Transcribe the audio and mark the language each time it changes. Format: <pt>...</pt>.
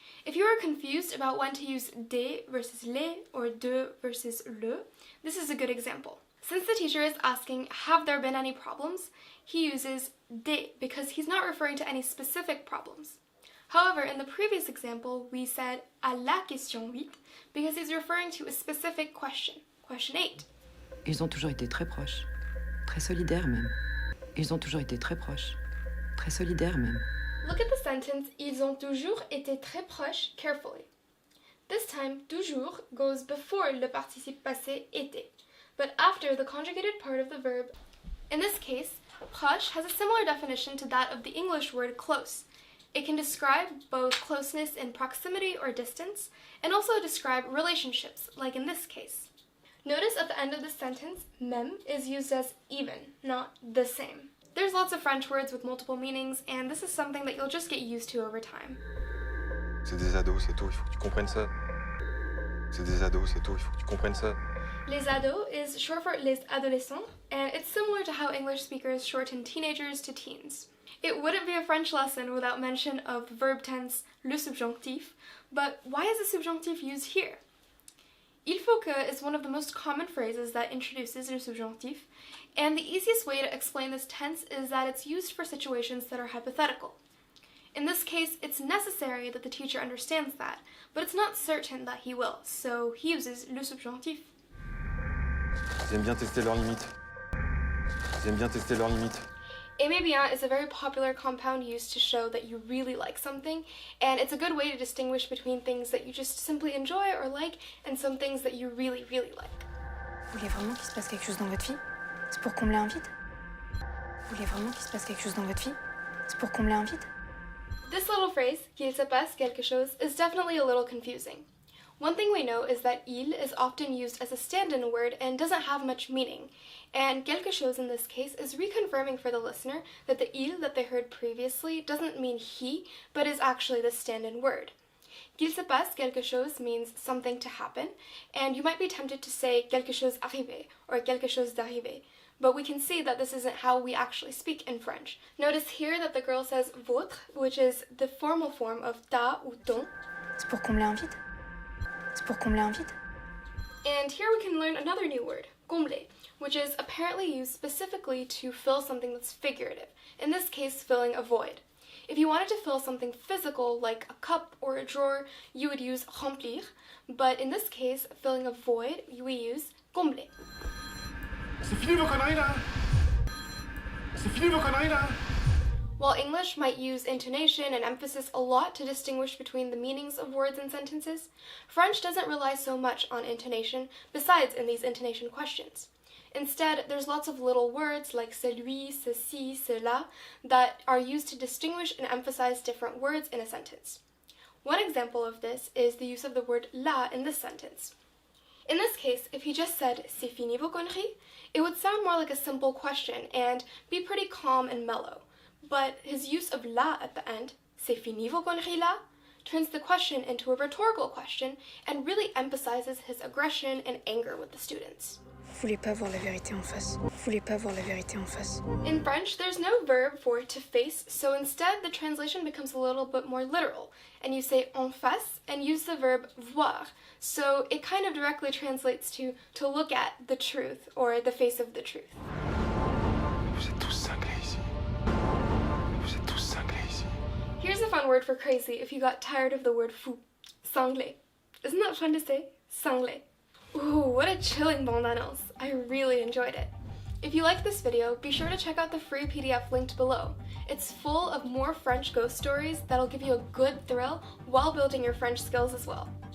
<en>If you are confused about when to use des versus les or de versus le, this is a good example. Since the teacher is asking, have there been any problems, he uses des because he's not referring to any specific problems. However, in the previous example, we said</en> <fr>à la question 8</fr> <en>because he's referring to a specific question, question 8.</en> <fr>Ils ont toujours été très proches, très solidaires même. Ils ont toujours été très proches, très solidaires même.</fr> <en>Look at the sentence,</en> <fr>ils ont toujours été très proches</fr> <en>carefully. This time, toujours goes before</en> <fr>le participe passé était,</fr> <en>but after the conjugated part of the verb. In this case, proche has a similar definition to that of the English word close. It can describe both closeness in proximity or distance, and also describe relationships, like in this case. Notice at the end of the sentence, même is used as even, not the same. There's lots of French words with multiple meanings, and this is something that you'll just get used to over time.</en> <fr>C'est des ados, c'est tout, il faut que tu comprennes ça. C'est des ados, c'est tout, il faut que tu comprennes ça.</fr> <en>Les ados is short for les adolescents, and it's similar to how English speakers shorten teenagers to teens. It wouldn't be a French lesson without mention of the verb tense, le subjonctif, but why is the subjonctif used here?</en> <fr>Il faut que</fr> <en>is one of the most common phrases that introduces le subjonctif, and the easiest way to explain this tense is that it's used for situations that are hypothetical. In this case, it's necessary that the teacher understands that, but it's not certain that he will, so he uses le subjonctif.</en> <fr>Ils aiment bien tester leurs limites. Ils aiment bien tester leurs limites. Aimer bien</fr> <en>is a very popular compound used to show that you really like something, and it's a good way to distinguish between things that you just simply enjoy or like and some things that you really, really like.</en> <fr>Vous voulez vraiment qu'il se passe quelque chose dans votre vie? C'est pour combler un vide? Vous voulez vraiment qu'il se passe quelque chose dans votre vie? C'est pour combler un vide?</fr> <en>This little phrase,</en> <fr>qu'il se passe quelque chose,</fr> <en>is definitely a little confusing. One thing we know is that il is often used as a stand-in word and doesn't have much meaning, and quelque chose in this case is reconfirming for the listener that the il that they heard previously doesn't mean he, but is actually the stand-in word.</en> <fr>Qu'il se passe quelque chose</fr> <en>means something to happen, and you might be tempted to say</en> <fr>quelque chose arrivé</fr> <en>or</en> <fr>quelque chose d'arrivé,</fr> <en>but we can see that this isn't how we actually speak in French. Notice here that the girl says votre, which is the formal form of</en> <fr>ta ou ton. C'est pour combler un vide? C'est pour combler un vide?</fr> <en>And here we can learn another new word, combler, which is apparently used specifically to fill something that's figurative, in this case filling a void. If you wanted to fill something physical like a cup or a drawer, you would use remplir, but in this case, filling a void, we use combler.</en> <fr>C'est fini vos conneries là! C'est fini vos conneries là!</fr> <en>While English might use intonation and emphasis a lot to distinguish between the meanings of words and sentences, French doesn't rely so much on intonation, besides in these intonation questions. Instead, there's lots of little words like celui, ceci, cela that are used to distinguish and emphasize different words in a sentence. One example of this is the use of the word la in this sentence. In this case, if he just said</en> <fr>c'est fini vos conneries,</fr> <en>it would sound more like a simple question and be pretty calm and mellow. But his use of la at the end,</en> <fr>c'est fini vos conneries là,</fr> <en>turns the question into a rhetorical question and really emphasizes his aggression and anger with the students.</en> <fr>Vous voulez pas voir la vérité en face? Vous voulez pas voir la vérité en face?</fr> <en>In French, there's no verb for to face, so instead the translation becomes a little bit more literal, and you say en face and use the verb voir, so it kind of directly translates to look at the truth or the face of the truth.</en> <fr>Vous êtes tous cinglés ici. Vous êtes tous cinglés ici.</fr> <en>Here's a fun word for crazy if you got tired of the word fou. Cinglé. Isn't that fun to say? Cinglé. Ooh, what a chilling bande-annonce. I really enjoyed it. If you liked this video, be sure to check out the free PDF linked below. It's full of more French ghost stories that'll give you a good thrill while building your French skills as well.</en>